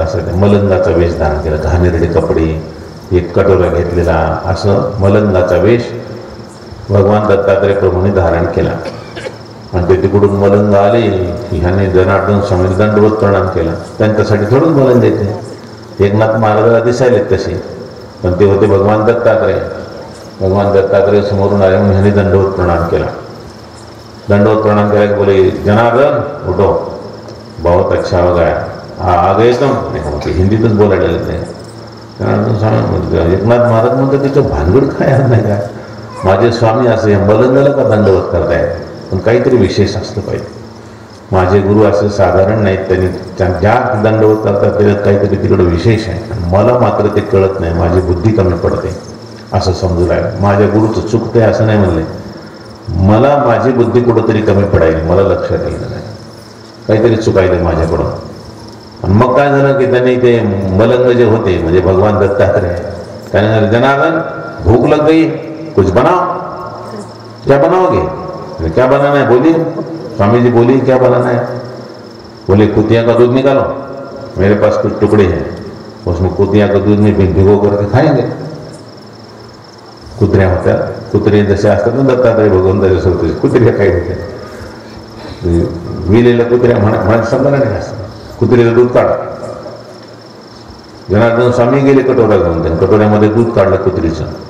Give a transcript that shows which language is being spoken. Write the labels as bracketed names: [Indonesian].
[Marathi] असं ते मलंगाचा वेश धारण केला, घाणेरडे कपडे, एक कटोरा घेतलेला, असं मलंगाचा वेश भगवान दत्तात्रय प्रभूंनी धारण केला. आणि ते तिकडून मलंग आले की ह्याने जनार्दन स्वामी दंडवत प्रणाम केला. त्यांच्यासाठी थोडंच मलंग द्यायचे, एकनाथ महाराजाला दिसायलेत तसे, पण ते होते भगवान दत्तात्रय. भगवान दत्तात्रय समोरून आले म्हणून ह्याने दंडवत प्रणाम केला. दंडवत प्रणाम केला की [Hindi] बोले जनार्दन उठो, बहुत अच्छा हो गया, आ गए तुम. [Marathi] ते हिंदीतच बोलायला लागले. जनार्दन स्वामी एकनाथ महाराज म्हणतात तिचं भानगड काय नाही का, माझे स्वामी असे मलंगाला का दंडवत करताय, पण काहीतरी विशेष असलं पाहिजे. माझे गुरु असे साधारण नाहीत, त्यांनी ज्या दंडवत करतात त्याच्यात काहीतरी तिकडं विशेष आहे. मला मात्र ते कळत नाही, माझी बुद्धी कमी पडते असं समजू लागलं. माझ्या गुरुचं चुकतंय असं नाही म्हणले, मला माझी बुद्धी कुठंतरी कमी पडायली, मला लक्षात येईल नाही, काहीतरी चुकायलं माझ्याकडून. आणि मग काय झालं की त्यांनी ते मलंग जे होते म्हणजे भगवान दत्तात्रय, त्याने जनार्दन [Hindi] भूक लग गई, कुछ बनाओ. क्या बनाओगे, क्या बनाना है बोलिए. स्वामी जी बोलिए क्या बनाना है. बोले कुतिया का दूध निकालो, मेरे पास कुछ टुकड़े हैं. उसमें कुतिया को दूध में भिगो करके खाएंगे. [Marathi] कुत्र्या होत्या, कुत्रे जसे असतात ना दत्तात्रय भगवंताच्या सोबत कुत्र्या काही होत्या, विलेल्या कुत्र्या म्हणा समजा नाही असं. कुत्रीचं दूध काढ. जनार्दन स्वामी गेले कटोरा घेऊन, त्यांनी कटोऱ्यामध्ये दूध काढलं कुत्रीचं.